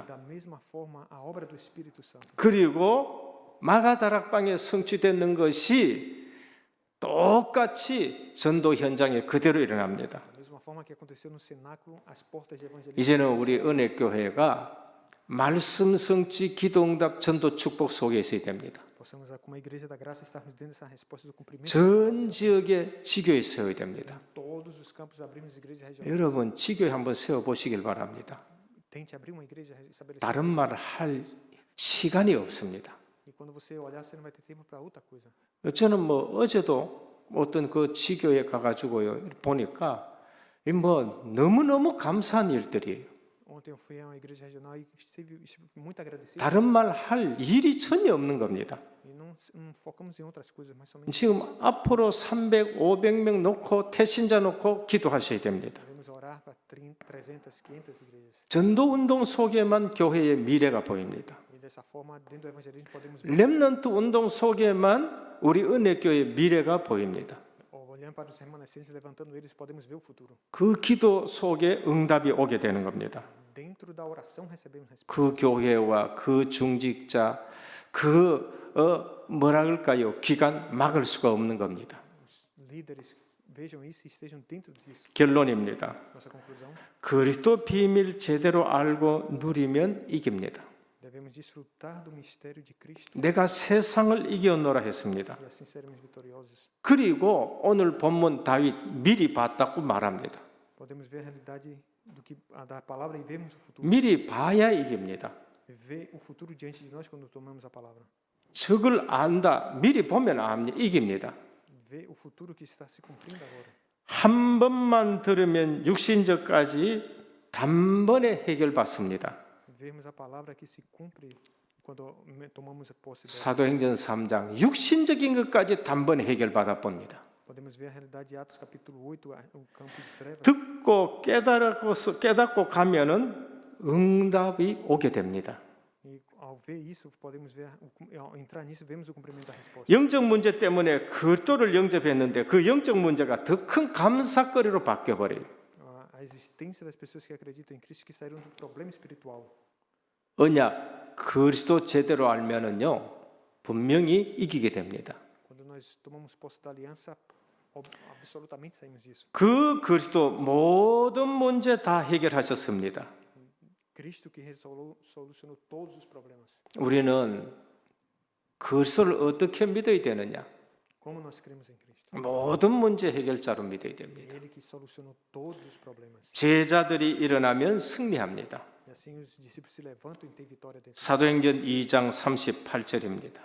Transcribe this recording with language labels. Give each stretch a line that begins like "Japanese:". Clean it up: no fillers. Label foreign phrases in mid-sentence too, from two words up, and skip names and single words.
Portuguese: Da mesma forma, a obra do Espírito Santo.
Korean: 그리고 마가다락방에 성취되는 것이 똑같이 전도 현장에 그대로 일어납니다.
Portuguese: Da mesma forma que aconteceu no cenáculo, as portas de evangelismo.
Korean: 이제는 우리 은혜교회가 말씀, 성취, 기도, 응답, 전도, 축복 속에 있어야 됩니다.
Portuguese: Possamos, como a igreja da graça, estarmos dentro dessa resposta do cumprimento.
Korean: 전 지역에 지교에 세워야 됩니다.
Portuguese: Todos os campos abrimos igrejas regionais.
Korean: 여러분 지교에 한번 세워보시길 바랍니다.
Portuguese: Tente abrir uma igreja estabelecida.
Korean: 다른 말 할 시간이 없습니다.
Portuguese: E quando você olhar, você não vai ter tempo para outra coisa.
Korean: 저는 뭐 어제도 어떤 그 지교에 가가지고요 보니까 뭐 너무너무 감사한 일들이에요.
Portuguese: Ontem eu fui a uma igreja regional e estive muito agradecido.
Korean: 다른 말 할 일이 전혀 없는 겁니다.
Portuguese: E não focamos em outras coisas, mas somente
Korean: 지금 앞으로 300, 500명 놓고 태신자 놓고 기도하셔야 됩니다.
Portuguese: devemos orar para 300, 500 igrejas.
Korean: 전도 운동 속에만 교회의 미래가 보입니다.
Portuguese: E dessa forma, dentro do evangelismo, podemos ver,
Korean: 렘넌트 운동 속에만 우리 은혜교회의 미래가 보입니다.
Portuguese: olhando para os remanescentes, levantando eles, podemos ver o futuro.
Korean: 그 기도 속에 응답이 오게 되는 겁니다.
Portuguese: Dentro da oração recebemos resposta.
Korean: 그 교회와 그 중직자, 뭐라 그럴까요? 기관 막을 수가 없는 겁니다.
Portuguese: Os líderes vejam isso e estejam dentro disso.
Korean: 결론입니다.
Portuguese: Nossa conclusão:
Korean: 그리스도 비밀 제대로 알고 누리면 이깁니다.
Portuguese: devemos desfrutar do mistério de Cristo
Korean: 내가 세상을 이겨노라 했습니다.
Portuguese: e assim seremos vitoriosos.
Korean: 그리고 오늘 본문 다윗 미리 봤다고 말합니다.
Portuguese: Podemos ver a realidade da palavra e vermos o futuro.
Korean: 미리 봐야 이깁니다.
Portuguese: Ver o futuro diante de nós quando tomamos a palavra.
Korean: 적을 안다. 미리 보면 이깁니다.
Portuguese: Ver o futuro que está se cumprindo agora.
Korean: 한 번만 들으면 육신적까지 단번에 해결받습니다.
Portuguese: vermos a palavra que se cumpre quando tomamos a posse dela.
Korean: 사도행전 3장 육신적인 것까지 단번에 해결받아 봅니다.
Portuguese: Podemos ver a realidade de Atos capítulo 8, o campo de trevas.
Korean: 듣고 깨닫고 가면은 응답이 오게 됩니다.
Portuguese: E ao ver isso, podemos ver, ao entrar nisso, vemos o cumprimento da resposta.
Korean: 영적 문제 때문에 그리스도를 영접했는데 그 영적 문제가 더 큰 감사거리로 바뀌어 버려요.
Portuguese: A existência das pessoas que acreditam em Cristo que saíram do problema espiritual.
Korean: 언약 그리스도 제대로 알면은요 분명히 이기게 됩니다.
Portuguese: Quando nós tomamos posse da aliança, absolutamente saímos disso.
Korean: 그 그리스도 모든 문제 다 해결하셨습니다.
Portuguese: Cristo que solucionou todos os problemas.
Korean: 우리는 그리스도를 어떻게 믿어야 되느냐?
Portuguese: Como nós cremos em Cristo?
Korean: 모든 문제 해결자로 믿어야 됩니다.
Portuguese: Ele que solucionou todos os problemas.
Korean: 제자들이 일어나면 승리합니다.
Portuguese: E assim os discípulos se levantam e têm vitória dentro.
Korean: 사도행전 2장 38절입니다.